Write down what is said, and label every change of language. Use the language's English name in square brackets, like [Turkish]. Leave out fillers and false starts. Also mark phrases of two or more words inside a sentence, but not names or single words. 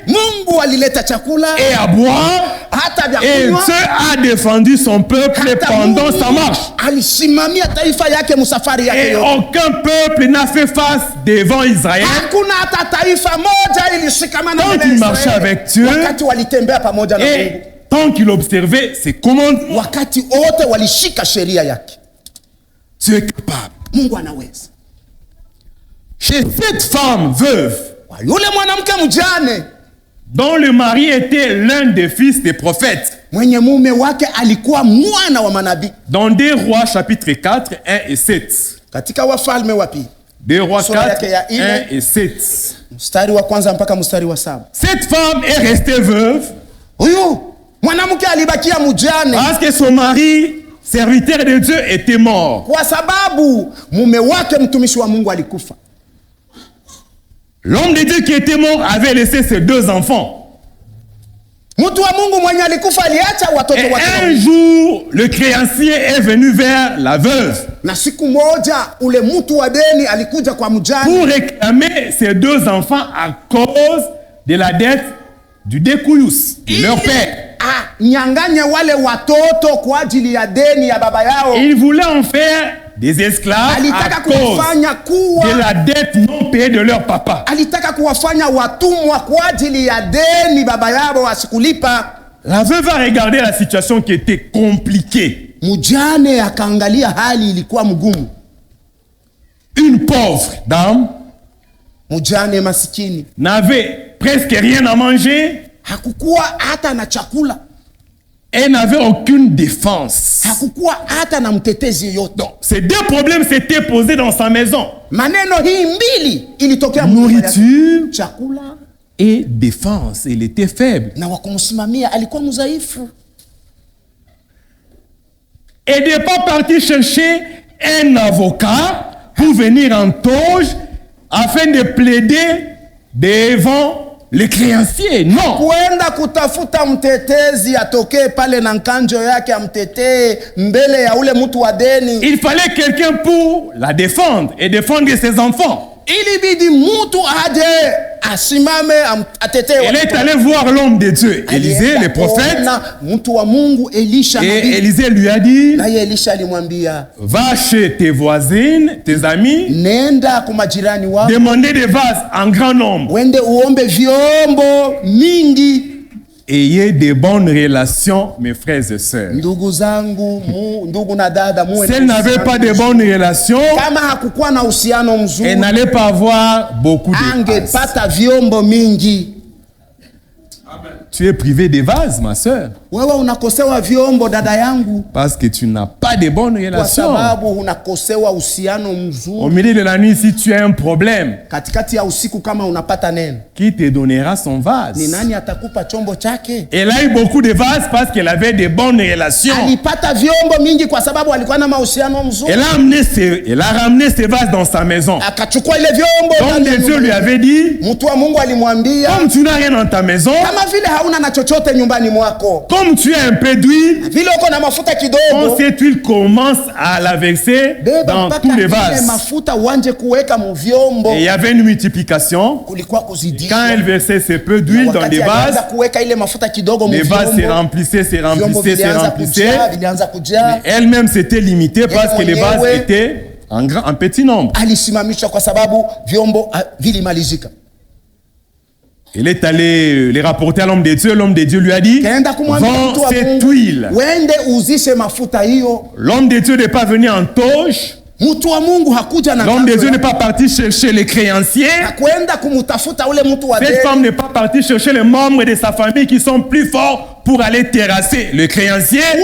[Swahili] Mungu alileta chakula [French] et à boire. [Swahili] hata vya [French] Et [Swahili] kunywa. [French] Dieu a défendu son peuple [Swahili] Hata [French] pendant [Swahili] Mungu [French] sa marche. [Swahili] alisimamia taifa yake musafari yake [French] Et [Swahili] yote. [French] aucun peuple n'a fait face devant Israël. [Swahili] Hakuna hata taifa moja ilishikamana [French] Quand [Swahili] mbele ya [French] il marchait [Swahili] Israeli. [French] avec Dieu, [Swahili] wakati walitembea pamoja na Mungu, [French] Et tant qu'il observait ses commandements, [Swahili] wakati wote walishika sheria yake. [French] Dieu est capable. [Swahili] Mungu anaweza. [French] Chez cette femme veuve, [Swahili] Kwa yule mwanamke mjane [French] dont le mari était l'un des fils des prophètes, [Swahili] mwenye mume wake alikuwa mwana wa manabii, [French] dans 2 Rois chapitre 4, 1 et 7. [Swahili] katika Wafalme wa Pili [French] 2 Rois [Swahili] Sura [French] 4, [Swahili] yake ya [French] 1 [Swahili] nne. [French] et 7. [Swahili] mstari wa kwanza mpaka mstari wa 7. [French] Cette femme est restée veuve [Swahili] Huyu mwanamke alibakia mjane [French] parce que son mari, serviteur de Dieu, était mort. [Swahili] kwa sababu mume wake mtumishi wa Mungu alikufa. [French] L'homme de Dieu qui était mort avait laissé ses 2 enfants. [Swahili] Mtu wa Mungu mwenye alikufa aliacha watoto [French] Et [Swahili] wake [French] un [Swahili] wawili. [French] jour, le créancier est venu vers la veuve [Swahili] Na siku moja ule mtu wa deni alikuja kwa mjane [French] pour réclamer ses 2 enfants à cause de la dette du découyous, de leur père. [Swahili] nyanganye wale watoto kwa ajili ya deni ya baba yao. [French] Il voulait en faire des esclaves à [Swahili] Alitaka [French] cause [Swahili] kuwafanya kuwa [French] de la dette non payée de leur papa. [Swahili] alitaka kuwafanya watumwa kwa ajili ya deni baba yao wasikulipa. [French] La veuve a regardé la situation qui était compliquée. [Swahili] Mjane akaangalia hali ilikuwa mgumu. [French] Une pauvre dame [Swahili] Mjane masikini [French] n'avait presque rien à manger. [Swahili] hakukuwa hata na chakula, [French] Elle n'avait aucune défense. [Swahili] hakukuwa hata na mtetezi yoyote. [French] Donc, ces 2 problèmes s'étaient posés dans sa maison. [Swahili] Maneno hii mbili ilitokea nyumba yake. [French] Nourriture [Swahili] Chakula [French] et défense. Il était faible. [Swahili] na wakumsimamia alikuwa mdhaifu. [French] et de ne pas partir chercher un avocat pour venir en toge afin de plaider devant les créanciers. Non. [Swahili] Kuenda kutafuta mtetezi atokee pale na nkanjo yake amtetee mbele ya ule mtu wa deni. [French] Il fallait quelqu'un pour la défendre et défendre ses enfants. [Swahili] Ilibidi mtu aje asimame atetee. [French] Elle est allée voir l'homme de Dieu, Élisée, le prophète. [Swahili] Mtu wa Mungu Elisha [French] et [Swahili] nabii. [French] Élisée lui a dit, [Swahili] na Elisha alimwambia, [French] va chez tes voisines, tes amis, [Swahili] nenda kwa majirani wako, [French] demandez des vases en grand nombre. [Swahili] Wende uombe vyombo mingi. [French] Ayez de bonnes relations, mes frères et sœurs. [Swahili] Ndugu zangu, ndugu na dada, muwe. [French] Si elle n'avait pas de bonnes relations, [Swahili] kama hakukuwa na uhusiano mzuri, [French] elle n'allait pas avoir beaucoup de vases. [Swahili] Angepata vyombo mingi. [French] Tu es privé des vases, ma sœur. [Swahili] Wewe unakosewa vyombo dada yangu. [French] Parce que tu n'as pas de bonnes relations. [Swahili] Kwa sababu unakosewa uhusiano mzuri. [French] Au milieu de la nuit, si tu as un problème, [Swahili] katikati ya usiku kama unapata neno, [French] qui te donnera son vase? [Swahili] Ni nani atakupa chombo chake? [French] Elle a eu beaucoup de vases parce qu'elle avait de bonnes relations. [Swahili] Alipata vyombo mingi kwa sababu alikuwa na mahusiano mzuri. [French] Elle a ramené ses vases dans sa maison. [Swahili] Akachukua ile vyombo. [French] Donc Dieu lui avait dit, [Swahili] mtu wa Mungu alimwambia, [French] comme tu n'as rien dans ta maison, [Swahili] kama vile hauna na chochote nyumbani mwako, [French] comme tu as un peu d'huile, [Swahili] vile uko na mafuta kidogo, [French] cette huile commence à la verser dans tous les vases. [Swahili] Mafuta uanje kuweka mu vyombo. [French] Et il y avait une multiplication. [Swahili] Kulikuwa kuzidisha. [French] Quand elle versait ce peu d'huile dans des vases, [Swahili] kuweka ile mafuta kidogo mu vyombo, [French] les vases se remplissaient, se remplissaient, se remplissaient. Elle-même s'était limitée parce que les vases étaient en petit nombre. [Swahili] Alisimamishwa kwa sababu vyombo vilimalizika. [French] Il est allé les rapporter à l'homme de Dieu. L'homme de Dieu lui a dit, vends cette huile. L'homme de Dieu n'est pas venu en toge. L'homme de Dieu n'est pas parti chercher les créanciers. Cette femme n'est pas partie chercher les membres de sa famille qui sont plus forts pour aller terrasser le créancier.